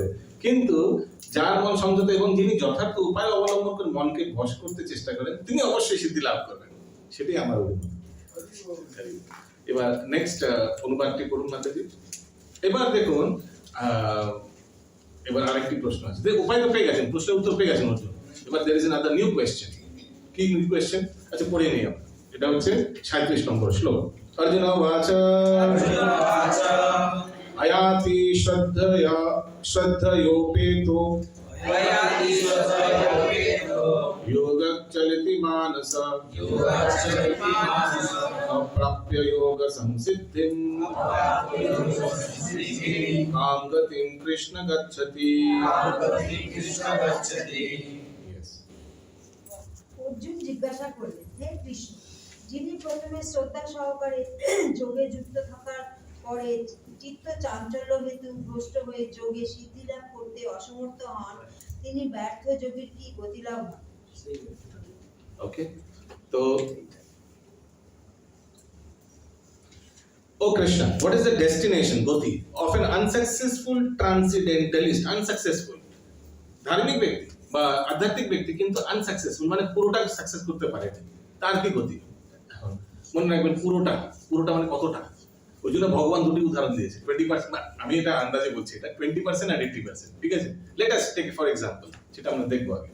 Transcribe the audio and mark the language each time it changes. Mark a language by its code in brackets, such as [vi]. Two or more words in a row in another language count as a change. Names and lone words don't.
[bn] কিন্তু যার মন সংযত এবং যিনি যথার্থ উপায় অবলম্বন করে মনকে বশ করতে চেষ্টা করেন, তিনি অবশ্যই সিদ্ধি লাভ করবেন, সেটাই আমার অভিমত। এবার নেক্সট অনুবাদটি করুন মাতাজি। এবার দেখুন, এবার আরেকটি প্রশ্ন আছে। উপায় তো পেয়ে গেছেন, প্রশ্নের উত্তর পেয়ে গেছেন অর্জুন। [en] এবার there is another new question. [bn] কি [en] new question? [bn] আচ্ছা, পড়ে নিই আমরা। এটা হচ্ছে 37 নম্বর শ্লোক। [sa] অর্জুন বাচা আয়াতি শ্রদ্ধয়োপেতো योगच्चलिति मानस अप्राप्य योग संसिद्धिं काम गतिं कृष्ण गच्छति। [en] Yes. [bn] অর্জুন জিজ্ঞাসা করলেন, হে কৃষ্ণ, যিনি প্রথমে শ্রদ্ধা সহকারে যোগে যুক্ত থাকার পরে চিত্ত চাঞ্চল্য হেতু ভ্রষ্ট হয়ে যোগে সিদ্ধি লাভ করতে অসমর্থ হন, তিনি ব্যর্থ যোগীর কি গতি লাভ হয়? [en] Okay. So, oh Krishna, what is the destination, Goti, of an unsuccessful transcendentalist? [bn] Unsuccessful ধার্মিক ব্যক্তি বা আধ্যাত্মিক ব্যক্তি কিন্তু আনসাকসেসফুল, মানে পুরোটা সাকসেস করতে পারে, তার কি গতি? এখন মনে রাখবেন, পুরোটা মানে কতটা? ওই জন্য ভগবান দুটি উদাহরণ দিয়েছে। 20%, আমি এটা আন্দাজে বলছি, এটা 20% আর 80%। ঠিক আছে, [en] let us take for example, [bn] সেটা আমরা দেখবো আগে।